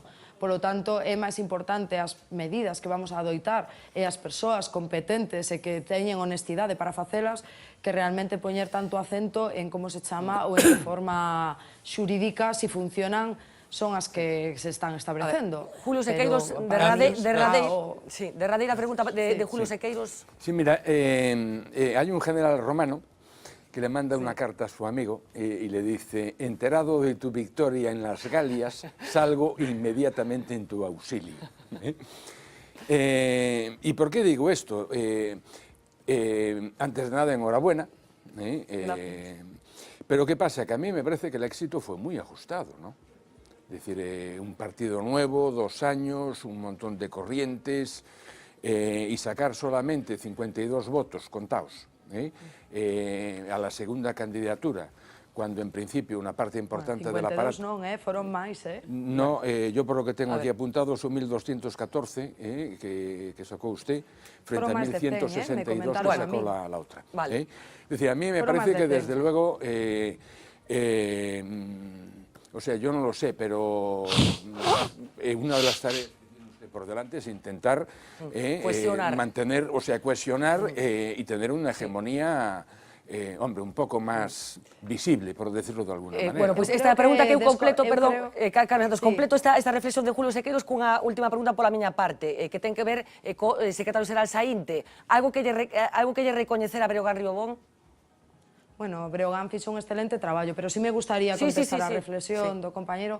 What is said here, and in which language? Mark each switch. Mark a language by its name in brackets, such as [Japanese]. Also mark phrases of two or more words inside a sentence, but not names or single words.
[Spanish] Por lo tanto, [Galician] é máis importante as medidas que vamos a adoitar e as persoas competentes e que teñen honestidade para facelas que realmente poñer tanto acento en como se chama ou en que forma xurídica, si funcionan, son as que se están establecendo. Julio Sequeiros, derradeira pregunta de Julio Sequeiros. [Spanish] Sí, mira, hay un general romano que le manda una carta a su amigo y le dice: enterado de tu victoria en las Galias, salgo inmediatamente en tu auxilio. ¿Y por qué digo esto? Antes de nada, enhorabuena. Pero ¿qué pasa? Que a mí me parece que el éxito fue muy ajustado, ¿no? Es decir, un partido nuevo, 2 años, un montón de corrientes y sacar solamente 52 votos contados a la segunda candidatura, cuando en principio una parte importante del aparato... [Galician] 52 non, foron máis, [Spanish] No, yo por lo que tengo aquí apuntado son 1.214 que sacó usted, frente a 1.162 que sacó la otra. Es decir, a mí me parece que desde luego... o sea, yo no lo sé, pero una de las tareas que tiene usted por delante es intentar mantener, o sea, cohesionar y tener una hegemonía, hombre, un poco más visible, por decirlo de alguna manera. Bueno, pues esta pregunta que [Galician] eu completo, perdón, Carmen, completo esta reflexión de Julio Sequeiros cunha última pregunta pola miña parte, que ten que ver co secretario xeral Saínte. Algo que lle recoñecer a Breogán Riobón? Bueno, Breogán fixo un excelente traballo, pero [Spanish] sí me gustaría contestar [Galician] a reflexión do compañeiro.